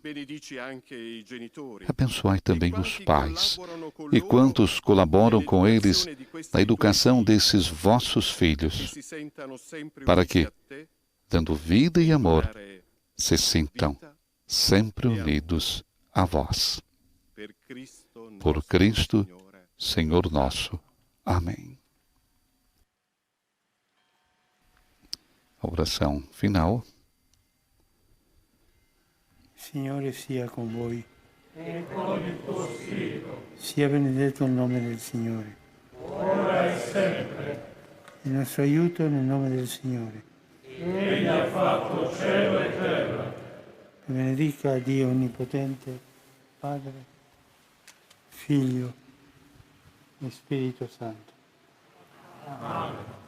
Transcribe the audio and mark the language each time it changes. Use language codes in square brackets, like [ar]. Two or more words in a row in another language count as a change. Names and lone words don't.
[pt] Abençoai também os pais e quantos colaboram com eles na educação desses vossos filhos, para que, dando vida e amor, se sintam sempre unidos a vós. Por Cristo, Senhor nosso. Amém. A oração final. [it] Signore sia con voi. E con il tuo spirito. Sia benedetto il nome del Signore. Ora e sempre. Il nostro aiuto nel nome del Signore. Egli ha fatto cielo e terra. Benedica Dio Onnipotente, Padre, Figlio e Spirito Santo. Amen.